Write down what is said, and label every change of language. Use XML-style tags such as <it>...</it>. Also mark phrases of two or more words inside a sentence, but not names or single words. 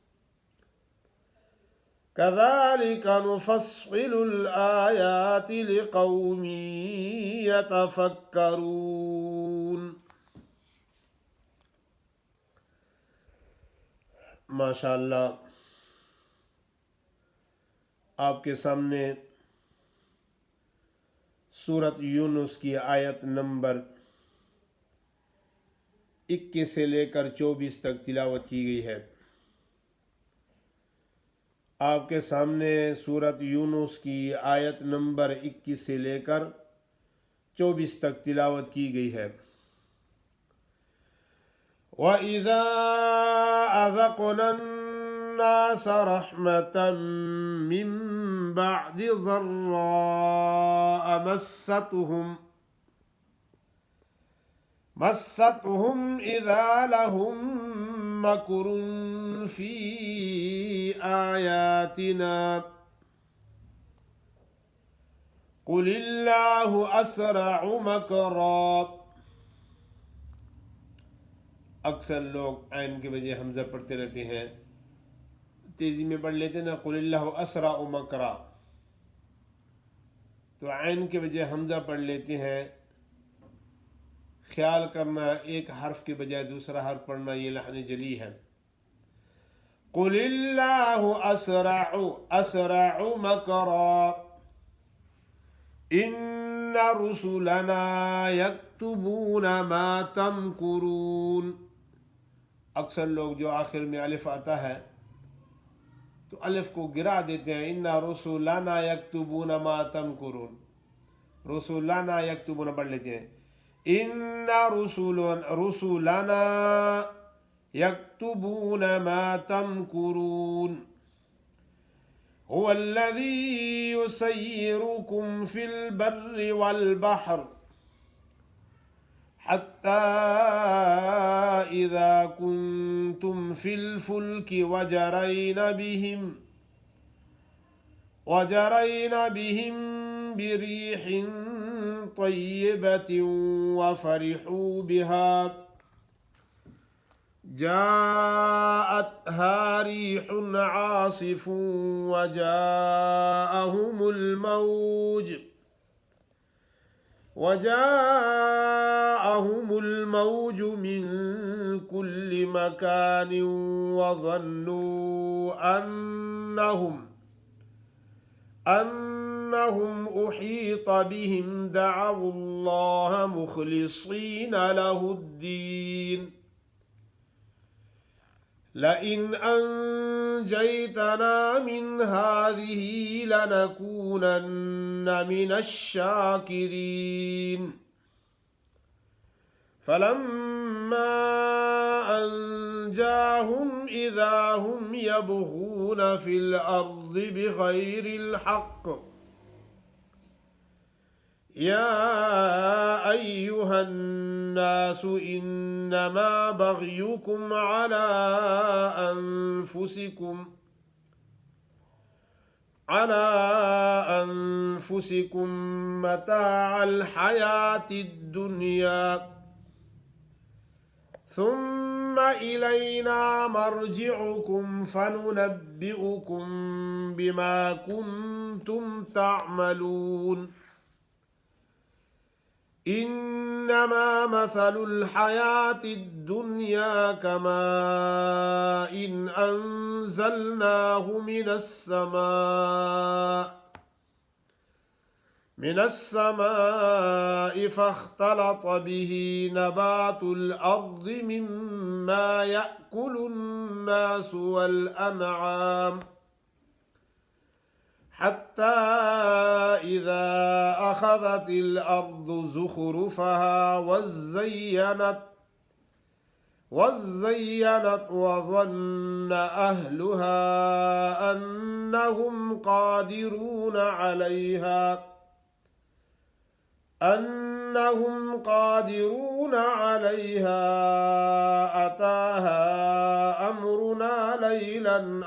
<ar>كذلك نفصل الآيات لقوم يتفكرون</ar> <hi>माशाअल्लाह आपके सामने सूरत यूनुस की आयत नंबर 21 से लेकर 24 तक तिलावत की गई है। आपके सामने सूरत यूनुस की आयत नंबर 21 से लेकर 24 तक तिलावत की गई है।</hi> <ar>وَإِذَا أَذَقْنَا النَّاسَ رَحْمَةً مِّن بعد ضراء مستهم إذا لهم مكر في آياتنا قل الله أسرع मकरा।</ar> <hi>अक्सर लोग आयन के बजाय हमजा पढ़ते रहते हैं, तेजी में पढ़ लेते ना</hi> <ar>قل الله أسرع مكرا,</ar> <hi>तो आयन के बजाय हमजा पढ़ लेते हैं। ख्याल करना, एक हर्फ के बजाय दूसरा हर्फ पढ़ना, ये लहन जली है।</hi> <ar>قل الله أسرع مكرا إن رسلنا يكتبون ما تمكرون.</ar> <hi>अक्सर लोग जो आखिर में अलिफ आता है तो अलिफ को गिरा देते हैं।</hi> <ar>إن رسلنا يكتبون ما تمكرون رسلنا يكتبون</ar> <hi>पढ़ लेते हैं।</hi> <ar>إن رسلنا يكتبون ما تمكرون هو الذي يسيركم في البر والبحر حتى إذا كنتم في الفلك وجرين بهم بريح طيبة وفرحوا بها جاءتها ريح عاصف وجاءهم الموج من كل مكان وظنوا أنهم أحيط بهم دعوا الله مخلصين له الدين لئن أنجيتنا من هذه لنكونن من الشاكرين فلما أنجاهم إذا هم يبغون في الأرض بغير الحق يا أيها الناس إنما بغيكم على أنفسكم متاع الحياة الدنيا ثم إلينا مرجعكم فننبئكم بما كنتم تعملون إنما مثل الحياة الدنيا كماء أنزلناه من السماء فاختلط به نبات الأرض مما يأكل الناس والأنعام حتى إذا أخذت الأرض زخرفها وازينت وظن أهلها أنهم قادرون عليها أتاها أمرنا ليلا</ar>